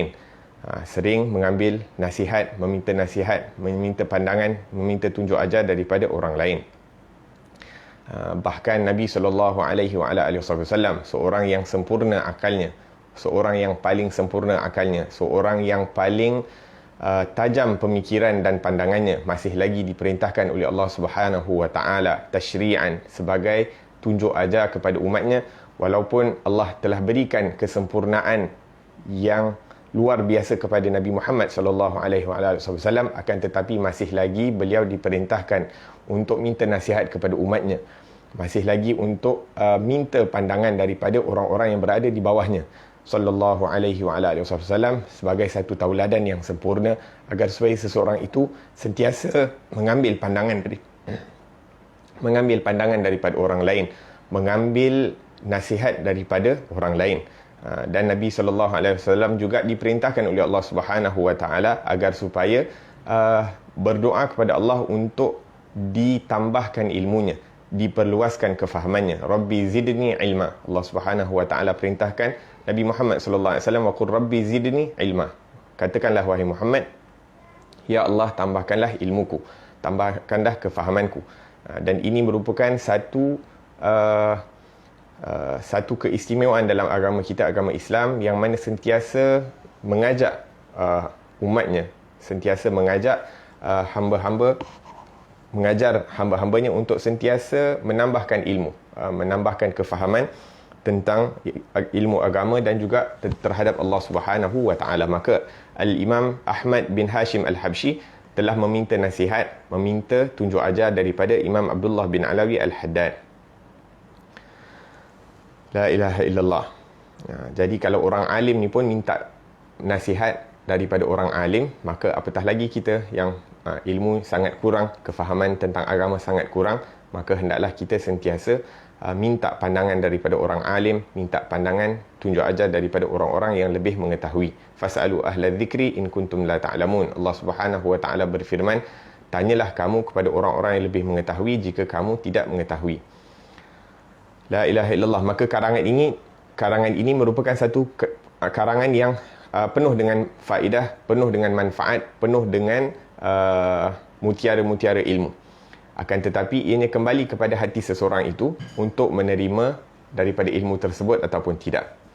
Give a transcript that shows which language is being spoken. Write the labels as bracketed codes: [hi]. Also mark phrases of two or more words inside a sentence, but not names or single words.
[ms] Sering mengambil nasihat, meminta pandangan, meminta tunjuk ajar daripada orang lain. Bahkan Nabi SAW, seorang yang sempurna akalnya, seorang yang paling sempurna akalnya, seorang yang paling tajam pemikiran dan pandangannya, masih lagi diperintahkan oleh Allah [ar] سبحانه وتعالى [ms] tasyri'an, sebagai tunjuk ajar kepada umatnya, walaupun Allah telah berikan kesempurnaan yang luar biasa kepada Nabi Muhammad [ar] صلى الله عليه وسلم, [ms] akan tetapi masih lagi beliau diperintahkan untuk minta nasihat kepada umatnya, masih lagi untuk minta pandangan daripada orang-orang yang berada di bawahnya [ar] صلى الله عليه وسلم, [ms] sebagai satu tauladan yang sempurna, agar supaya seseorang itu sentiasa mengambil pandangan daripada orang lain, mengambil nasihat daripada orang lain. Dan Nabi [ar] صلى الله عليه وسلم [ms] juga diperintahkan oleh Allah [ar] سبحانه وتعالى [ms] agar supaya berdoa kepada Allah untuk ditambahkan ilmunya, diperluaskan kefahamannya. [ar] رب زدني علما. [ms] Allah [ar] سبحانه وتعالى [ms] perintahkan Nabi Muhammad [ar] صلى الله عليه وسلم وقل رب زدني علما. [ms] Katakanlah wahai Muhammad, ya Allah, tambahkanlah ilmuku, tambahkanlah kefahamanku. Dan ini merupakan satu keistimewaan dalam agama kita, agama Islam, yang mana sentiasa mengajak umatnya, sentiasa mengajak mengajar hamba-hambanya untuk sentiasa menambahkan ilmu, menambahkan kefahaman tentang ilmu agama dan juga terhadap Allah [ar] سبحانه وتعالى. [ms] Maka Al-Imam Ahmad bin Hashim Al-Habsyi telah meminta nasihat, meminta tunjuk ajar daripada Imam Abdullah bin Alawi Al-Haddad. [ar] لا إله إلا الله. [ms] Jadi kalau orang alim ni pun minta nasihat daripada orang alim, maka apatah lagi kita yang ilmu sangat kurang, kefahaman tentang agama sangat kurang, maka hendaklah kita sentiasa minta pandangan daripada orang alim, minta pandangan, tunjuk ajar daripada orang-orang yang lebih mengetahui. [ar] فاسألوا أهل الذكر إن كنتم لا تعلمون. [ms] Allah [ar] سبحانه وتعالى [ms] berfirman, tanyalah kamu kepada orang-orang yang lebih mengetahui jika kamu tidak mengetahui. [ar] لا إله إلا الله. [ms] Maka karangan ini merupakan satu karangan yang penuh dengan faedah, penuh dengan manfaat, penuh dengan mutiara-mutiara ilmu. Akan tetapi ianya kembali kepada hati seseorang itu untuk menerima daripada ilmu tersebut ataupun tidak.